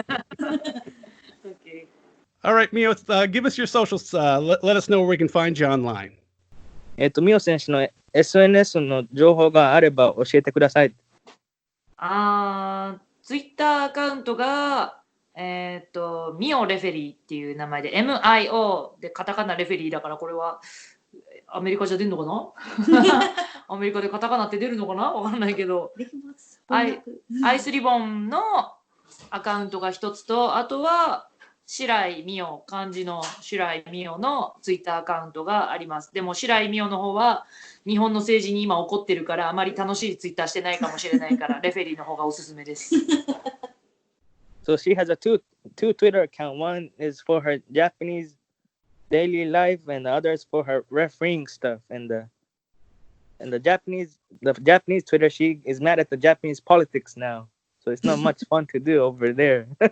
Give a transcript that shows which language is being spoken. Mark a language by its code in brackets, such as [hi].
[en] Okay. All right, Mio, give us your socials. Let us know where we can find you online. [ja] ミオ選手の SNS の情報があれば教えてください。ツイッターアカウントが、ミオレフェリーっていう名前で、MIO でカタカナレフェリーだから、これはアメリカじゃ出るのかなアメリカでカタカナって出るのかなわかんないけど、アイスリボンのアカウントが一つと、あとは、白井美代、漢字の白井美代のツイッターアカウントがあります。でも白井美代の方は日本の政治に今起こってるからあまり楽しいツイッターしてないかもしれないからレフェリーの方がおすすめです。 [en] So she has a two Twitter account. One is for her Japanese daily life and the other is for her refereeing stuff. And the Japanese Twitter, she is mad at the Japanese politics now. So it's not much fun to do over there.